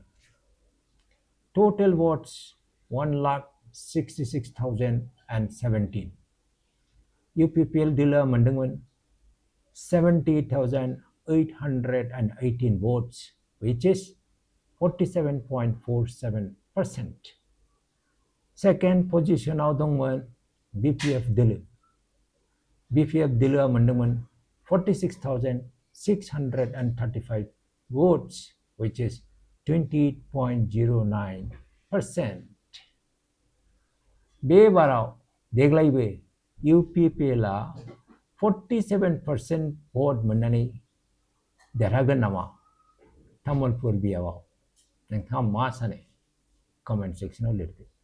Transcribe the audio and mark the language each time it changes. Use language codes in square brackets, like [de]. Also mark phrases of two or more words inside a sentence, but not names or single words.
[en] टोटल votes 1,66,017। [brx] UPPL दोलोआ मोनदोंमोन 70,818 [en] votes, which is 47.47%. [brx] सेकेंड पोजिशनाव दंमोन BPF दोलो। BPF दोलोआ मोनदोंमोन 46,635 [en] votes, which is 20.09%. [brx] बे बाराव देग्लायबो UPPLआ 47% भोट मोननानै देरहागोन नामा तामुलपुर बियावाव? नोंथाङा मा सानो? कमेन्ट सेक्सनाव लिरदो।